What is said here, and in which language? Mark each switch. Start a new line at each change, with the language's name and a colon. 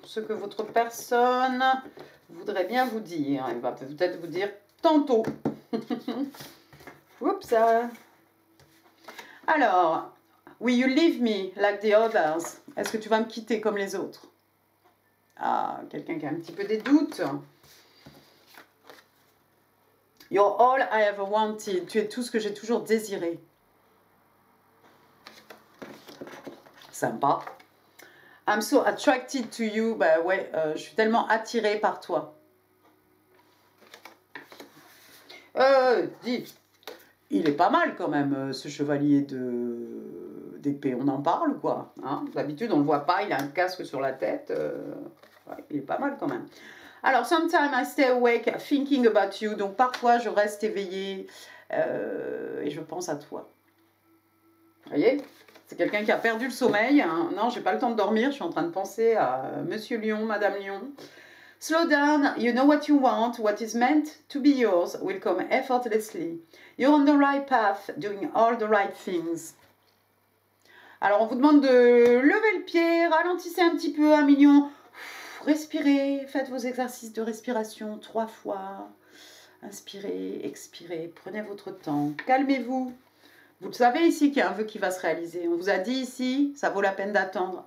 French: Ce que votre personne voudrais bien vous dire. Elle va peut-être vous dire tantôt. Oups.
English: Alors, will you leave me like the others?
French: Est-ce que tu vas me quitter comme les autres? Ah, quelqu'un qui a un petit peu des doutes.
English: You're all I ever wanted.
French: Tu es tout ce que j'ai toujours désiré. Sympa.
English: I'm so attracted to you.
French: Bah ouais, je suis tellement attirée par toi. Dis, il est pas mal quand même, ce chevalier d'épée. On en parle ou quoi, hein? D'habitude, on le voit pas, il a un casque sur la tête. Ouais, il est pas mal quand même. Alors,
English: sometimes I stay awake thinking about you.
French: Donc, parfois, je reste éveillée et je pense à toi. Vous voyez? C'est quelqu'un qui a perdu le sommeil. Hein. Non, j'ai pas le temps de dormir. Je suis en train de penser à Monsieur Lion, Madame Lion.
English: Slow down. You know what you want. What is meant to be yours will come effortlessly. You're on the right path, doing all the right things.
French: Alors, on vous demande de lever le pied, ralentissez un petit peu, 1 million. Respirez, faites vos exercices de respiration 3 fois. Inspirez, expirez, prenez votre temps. Calmez-vous. Vous le savez ici qu'il y a un vœu qui va se réaliser. On vous a dit ici, ça vaut la peine d'attendre.